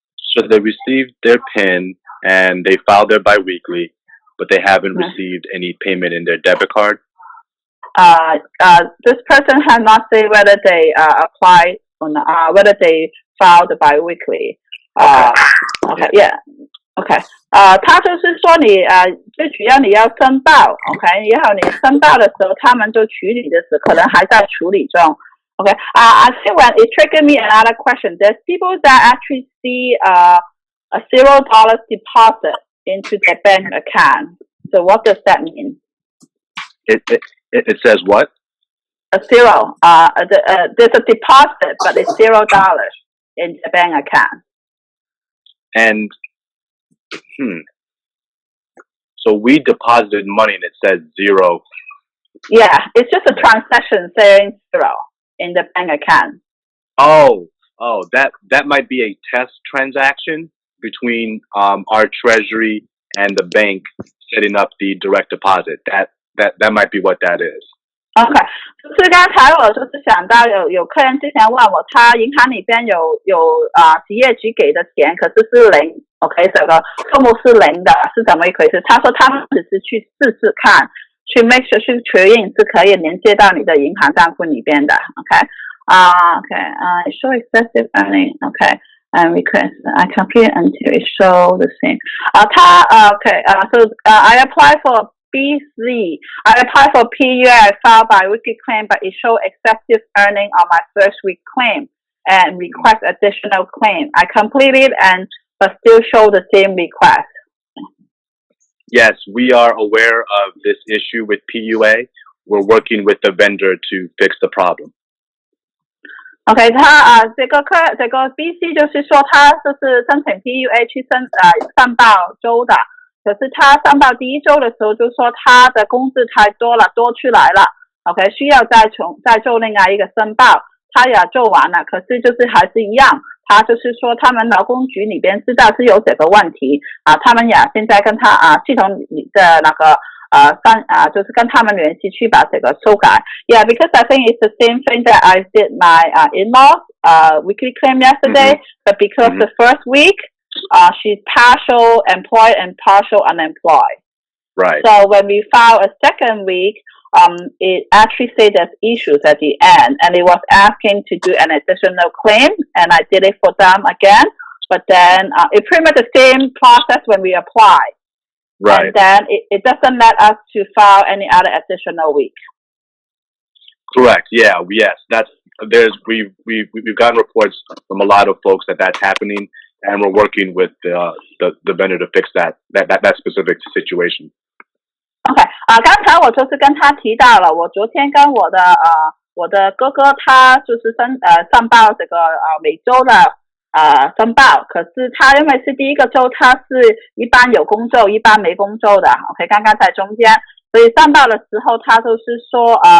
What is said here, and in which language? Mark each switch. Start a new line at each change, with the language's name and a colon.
English: So they received their PIN and they filed their biweekly, but they haven't received any payment in their debit card? This person has not said whether they applied or not, whether they filed the biweekly. Okay, yeah.
Chinese: OK， 他就是说你最主要你要申报 ，OK， 然后你申报的时候，他们就处理的时候，可能还在处理中 ，OK。
English: I think when it triggered me another question. There's people that actually see a $0 deposit into their bank account. So what does that mean? It says what? A zero. There's a deposit, but it's $0 in the bank account. And so we deposited money and it says zero. Yeah, it's just a transaction saying zero in the bank account. Oh, that might be a test transaction between our treasury and the bank setting up the direct deposit. That might be what that is.
Chinese: OK， 就是刚才我就是想到有客人之前问我，他银行里边有企业局给的钱，可是是零 ，OK， 这个数目是零的，是怎么一回事？他说他们只是去试试看，去
English: make sure
Chinese: 去确认是可以连接到你的银行账户里边的 ，OK。
English: Okay. Show excessive earning. Okay. And request. I complete until it show the same. Okay. So I apply for BC. I apply for PUA. I filed bi-weekly claim, but it show excessive earning on my first week claim and request additional claim. I completed but still show the same request. Yes, we are aware of this issue with PUA. We're working with the vendor to fix the problem.
Chinese: OK， 这个 BC 就是说他就是申请 PUA 去上报州的，可是他上报第一周的时候就说他的工资太多了，多出来了 ，OK， 需要再做另外一个申报，他也做完了，可是就是还是一样，他就是说他们劳工局里边知道是有这个问题他们也现在跟他系统里的那个就是跟他们联系去把这个修改。
English: Yeah, because I think it's the same thing that I did my in-laws weekly claim yesterday, but because the first week she's partial employed and partial unemployed. Right. So when we file a second week, it actually said there's issues at the end, and it was asking to do an additional claim, and I did it for them again. But then it's pretty much the same process when we apply. Right. And then it doesn't let us to file any other additional week. Correct. Yeah. Yes. We've gotten reports from a lot of folks that's happening, and we're working with the vendor to fix that specific situation.
Chinese: OK， 刚才我就是跟他提到了，我昨天跟我的哥哥他就是上报这个每周的申报，可是他因为是第一个周，他是一般有工作一般没工作的 ，OK， 刚刚在中间，所以上报的时候他就是说